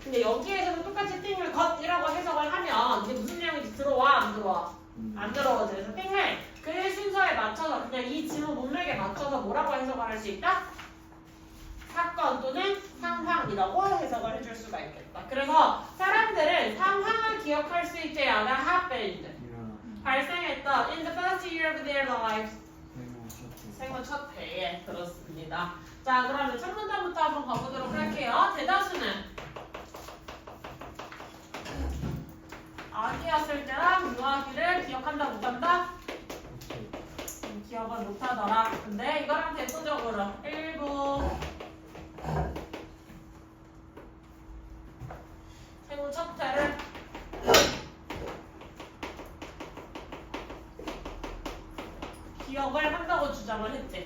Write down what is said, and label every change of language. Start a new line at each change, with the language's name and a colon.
Korean: 근데 여기에서는 똑같이 thing을 것이라고 해석을 하면 이게 무슨 내용인지 들어와 안 들어와? 안 들어오지. 그래서 thing을 그 순서에 맞춰서 그냥 이 지문 문맥에 맞춰서 뭐라고 해석을 할 수 있다? 사건 또는 상황이라고 해석을 해줄 수가 있겠다. 그래서 사람들은 상황을 기억할 수 있대요.
English: That happened.
Korean: 발생했던
English: in the first year of their lives.
Korean: 생후 첫 해에 그렇습니다. 자, 그러면 첫 문단부터 한번 가보도록 할게요. 대다수는 아기였을 때랑 유아기를 기억한다 못한다? 기억을 못하더라. 근데 이거랑 대표적으로 일부 생후 첫 해를 기억을 한다고 주장을 했지.